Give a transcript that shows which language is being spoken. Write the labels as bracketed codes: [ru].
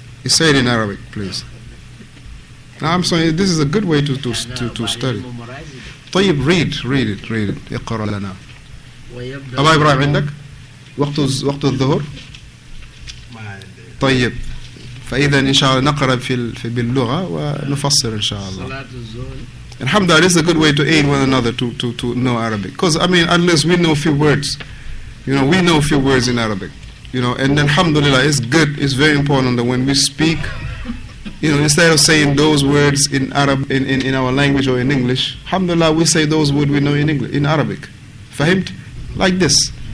[en] You say it in Arabic, please. Now I'm saying this is a good way to study. [ar] طيب, [en] read it. [ar] اقرأ لنا. أبا إبراهيم عندك؟ وقت الظهر. طيب, فإذا إن شاء الله نقرأ باللغة ونفسر إن شاء الله. [en] Alhamdulillah, this is a good way to aid one another to know Arabic. Because I mean, unless we know a few words, we know a few words in Arabic, and then alhamdulillah, it's good, it's very important that when we speak, instead of saying those words in Arab in our language or in English, alhamdulillah, we say those words we know in English, in Arabic. Fahimt? Like this.